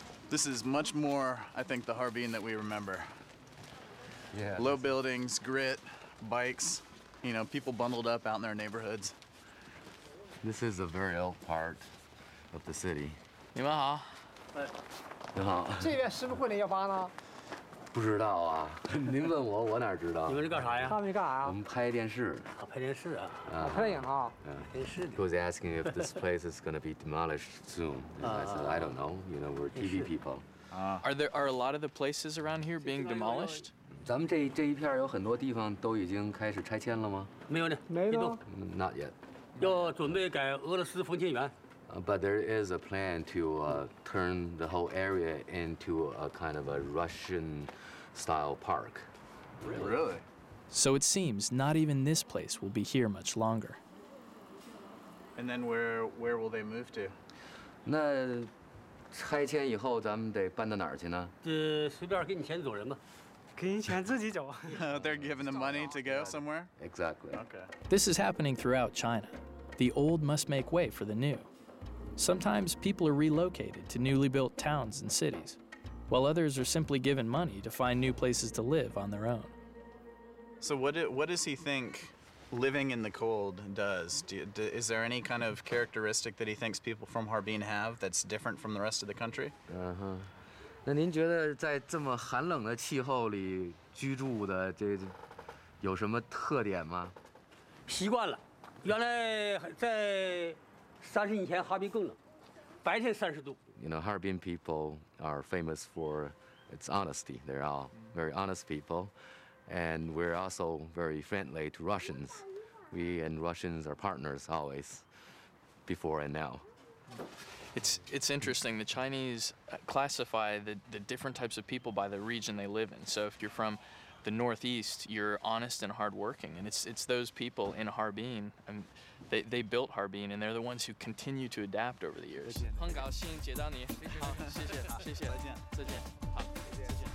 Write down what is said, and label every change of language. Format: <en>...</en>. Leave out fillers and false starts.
<en>This is much more, I think, the Harbin that we remember. Yeah. Low buildings, grit, bikes, you know, people bundled up out in their neighborhoods. This is a very old part of the city.</en> <zh>你们好。你好。这边是不是会那幺八呢？不知道啊，您问我，我哪知道？你们是干啥呀？他们是干啥呀？我们拍电视。啊，拍电视啊。拍电影啊。电视。</zh> <en>He was asking if this place is going to be demolished soon. And I said, I don't know. You know, we're TV people. Are a lot of the places around here being demolished?</en> <zh>咱们这一片有很多地方都已经开始拆迁了吗？没有呢，没有。</zh> <en>Not yet.</en> <zh>要准备改俄罗斯封建园。</zh> <en>But there is a plan to turn the whole area into a kind of a Russian-style park. Really? So it seems not even this place will be here much longer. And then where will they move to?</en> <zh>那拆迁以后，咱们得搬到哪儿去呢？随便给你钱走人吧。给你钱自己走。</zh> <en>They're giving them money to go somewhere? Exactly. Okay. This is happening throughout China. The old must make way for the new. Sometimes people are relocated to newly built towns and cities, while others are simply given money to find new places to live on their own. So what does he think living in the cold does? Is there any kind of characteristic that he thinks people from Harbin have that's different from the rest of the country?</en> <zh>那您觉得在这么寒冷的气候里居住的这有什么特点吗？习惯了，原来在30年前哈尔滨更冷，白天30度。</zh> <en>You know, Harbin people are famous for its honesty. They're all very honest people, and we're also very friendly to Russians. We and Russians are partners always, before and now. It's interesting. The Chinese classify the different types of people by the region they live in. So if you're from the Northeast, you're honest and hardworking, and it's those people in Harbin. They built Harbin, and they're the ones who continue to adapt over the years.</en> <zh>很高兴见到你，好，谢谢，再见，好，再见。</zh>